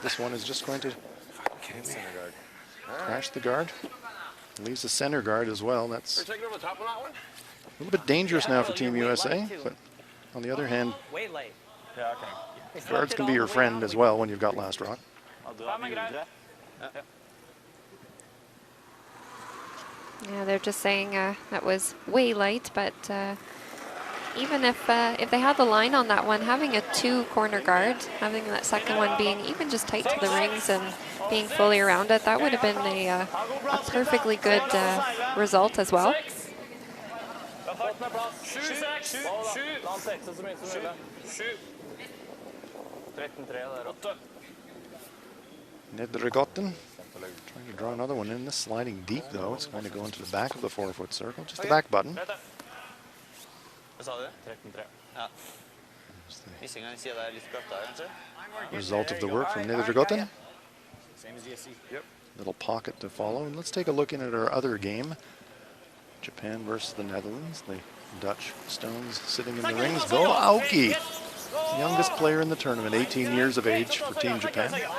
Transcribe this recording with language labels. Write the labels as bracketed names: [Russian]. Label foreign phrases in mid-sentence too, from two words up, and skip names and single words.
[English] This one is just going to Center guard. crash the guard. Leaves the center guard as well. That's Taking over the top on that one? a little bit dangerous now for Team USA, but on the other hand, Way late. [Norwegian] Ja, okay. [English] guards can be your friend as well when you've got last rock. [Norwegian] Ja, du har videre. [English] Yeah, they're just saying that was way light, but even if they had the line on that one, having a 2 corner guard, having that second one being even just tight to the rings and being fully around it, that would have been a perfectly good result as well. [Norwegian] Fort med plass. 7-6. La han sekse så mye som mulig. 7. 13-3 der. 8. [English] Nedregotten trying to draw another one in. This sliding deep though. It's going to go into the back of the 4-foot circle. Just the back button. [Norwegian] Hva sa du? 13-3. Ja. Missinga i sida der litt bratt der, kanskje? [English] Result of the work from Nedregotten. Same as ESC. Yep. Little pocket to follow. And let's take a look in at our other game. Japan versus the Netherlands. The Dutch stones sitting in the rings. Go Aoki, youngest player in the tournament, 18 years of age for Team Japan.